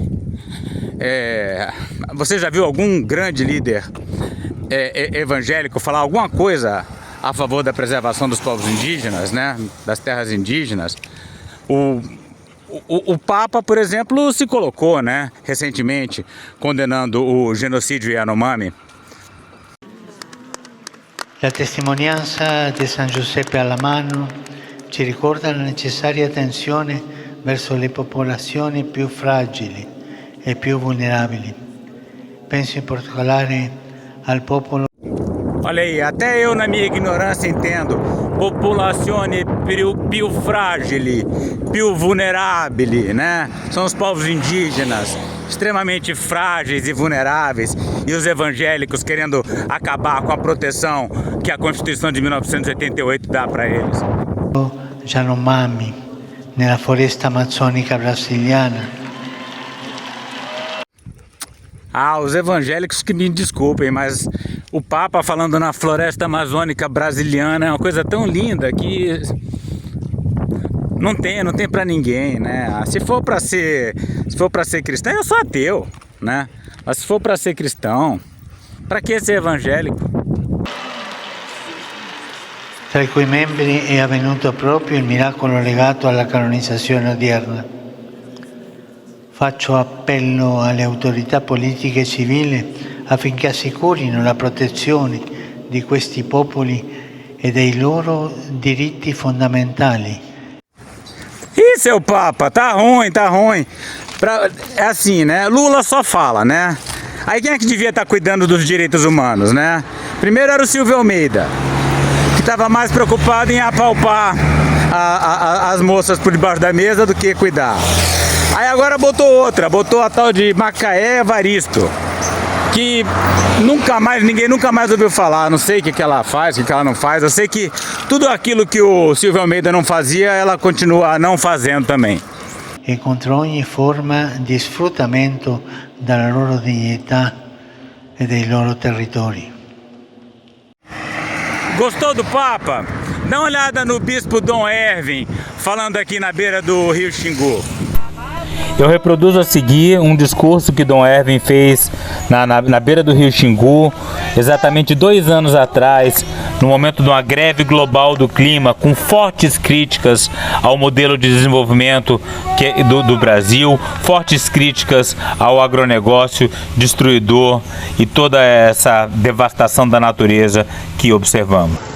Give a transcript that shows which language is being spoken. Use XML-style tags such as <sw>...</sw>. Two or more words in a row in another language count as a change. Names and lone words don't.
<pt>Você já viu algum grande líder evangélico falar alguma coisa a favor da preservação dos povos indígenas, né? Das terras indígenas? O Papa, por exemplo, se colocou, né, recentemente, condenando o genocídio Yanomami.</pt> <it>La testimonianza di San Giuseppe Alamano ci ricorda la necessaria attenzione verso le popolazioni più fragili e più vulnerabili. Penso in particolare al popolo.</it> <pt>Olha aí, até eu na minha ignorância entendo.</pt> <it>Popolazione più fragili, più vulnerabili,</it> <pt>né? São os povos indígenas, extremamente frágeis e vulneráveis, e os evangélicos querendo acabar com a proteção que a Constituição de 1988 dá para eles. Yanomami,</pt> <it>nella foresta amazônica brasiliana.</it> <pt>Os evangélicos que me desculpem, mas o Papa falando na floresta amazônica brasiliana é uma coisa tão linda que não tem para ninguém, né? Se for para ser cristão, eu sou ateu, né? Mas se for para ser cristão, para que ser evangélico?</pt> <it>Tra i cui membri è avvenuto proprio il miracolo legato alla canonizzazione odierna. Faccio appello alle autorità politiche e civili affinché assicurino la protezione di questi popoli e dei loro diritti fondamentali.</it> <pt>Ih, seu Papa, tá ruim. É assim, né? Lula só fala, né? Aí quem é que devia estar cuidando dos direitos humanos, né? Primeiro era o Silvio Almeida, que estava mais preocupado em apalpar as moças por debaixo da mesa do que cuidar. Aí agora botou a tal de Macaé Evaristo, que ninguém nunca mais ouviu falar. Não sei o que ela faz, o que ela não faz. Eu sei que tudo aquilo que o Silvio Almeida não fazia, ela continua não fazendo também.</pt> <it>E contro ogni forma di sfruttamento della loro dignità e dei loro territori.</it> <pt>Gostou do Papa? Dá uma olhada no Bispo Dom Erwin, falando aqui na beira do Rio Xingu. Eu reproduzo a seguir um discurso que Dom Erwin fez na beira do Rio Xingu, exatamente 2 anos atrás, no momento de uma greve global do clima, com fortes críticas ao modelo de desenvolvimento do Brasil, fortes críticas ao agronegócio destruidor e toda essa devastação da natureza que observamos.</pt>